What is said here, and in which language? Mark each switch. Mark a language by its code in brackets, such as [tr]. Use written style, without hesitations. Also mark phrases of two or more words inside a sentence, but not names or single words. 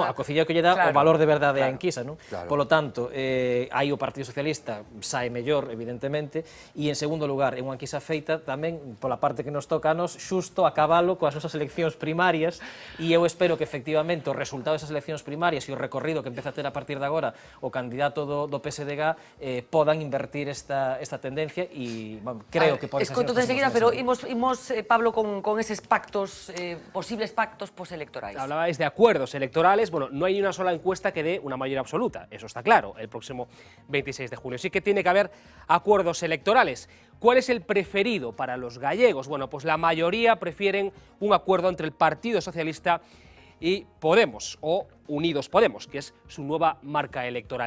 [gl] Non, a cociña que lle dá o valor de verdade á enquisa, non? Polo tanto, aí o Partido Socialista sae mellor, evidentemente, e en segundo lugar, é unha enquisa feita tamén pola parte que nos toca a nos xusto a cabalo coas nosas eleccións primarias, e eu espero que efectivamente o resultado desas eleccións primarias e o recorrido que empeza a ter a partir de agora o candidato do PSDG podan invertir esta tendencia, e creo que pode ser... Escoito enseguida, pero imos, Pablo, con eses pactos, posibles pactos postelectorais. [es] Hablabais de acuerdos electorales. Bueno, no hay ni una sola encuesta que dé una mayoría absoluta, eso está claro, el próximo 26 de junio. Sí que tiene que haber acuerdos electorales. ¿Cuál es el preferido para los gallegos? Bueno, pues la mayoría prefieren un acuerdo entre el Partido Socialista y Podemos, o Unidos Podemos, que es su nueva marca electoral.